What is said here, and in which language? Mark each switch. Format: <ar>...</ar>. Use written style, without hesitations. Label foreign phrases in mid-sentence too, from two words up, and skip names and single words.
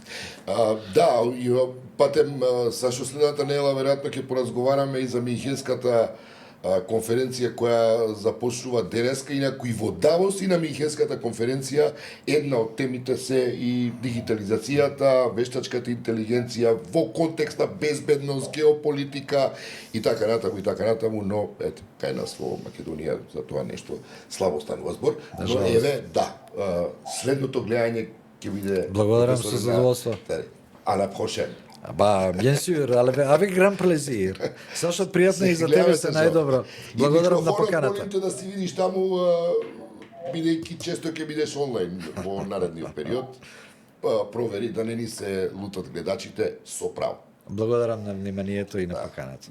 <mk>Да, и патем Сашо следната недела веројатно ќе поразговараме и за Минхенската конференција која започнува денеска, инаку и во Давос и на Минхенската конференција една од темите се и дигитализацијата, вештачката интелигенција во контекст на безбедност, геополитика и така натаму, но ете, кај нас во Македонија за тоа нешто слабо станува збор. Но еве, да, следното гледање ќе биде... Благодарам со задоволство.</mk> <fr>А на prochaine. Bien sûr, avec grand plaisir.</fr> <mk>Сашо, пријатно и за тебе се најдобро. Благодарам на поканата. Молим те да си видиш таму, бидејќи често ќе бидеш онлайн во наредниот период. Провери да не ни се лутат гледачите со право. Благодарам на вниманието и на поканата.</mk>